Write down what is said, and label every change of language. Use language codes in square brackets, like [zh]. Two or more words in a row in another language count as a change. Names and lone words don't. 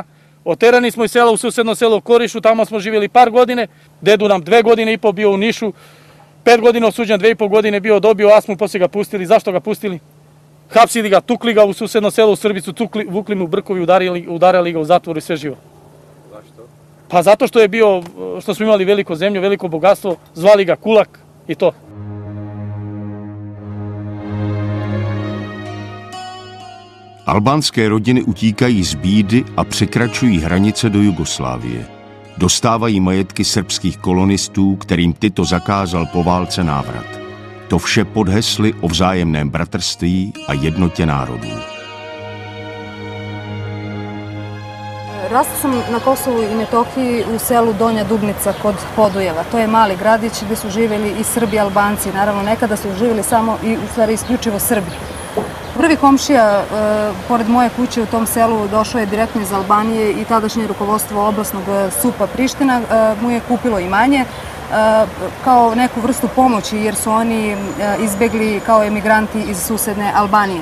[sr] Oterani smo iz sela u susedno selo Korišu, tamo smo živjeli par godine, dedu nam 2 godine i po bio u Nišu, 5 godina osuđen, 2,5 godine bio, dobio astmu, posle ga pustili. Zašto ga pustili? Hapsili ga, tukli ga u susedno selo u Srbicu, vukli mu brkovi, udarali ga u zatvoru i sve živo. Zašto? Pa zato što je bio, što smo imali veliko zemlju, veliko bogatstvo, zvali ga Kulak i to. [cs] Albánské rodiny utíkají z bídy a překračují hranice do Jugoslávie. Dostávají majetky srbských kolonistů, kterým Tito zakázal po válce návrat. To vše pod hesly o vzájemném bratrství a jednotě národů. [sr] Rasla sam na Kosovu i Metohiji u selu Donja Dubnica kod Podujeva. To je mali gradić gde su živjeli i Srbi i Albanci. Naravno, nekada su živjeli samo i u stvari isključivo Srbi. Prvi komšija, pored moje kuće u tom selu, došao je direktno iz Albanije i tadašnje rukovodstvo oblasnog SUP-a Priština mu je kupilo imanje kao neku vrstu pomoći jer su oni izbegli kao emigranti iz susedne Albanije.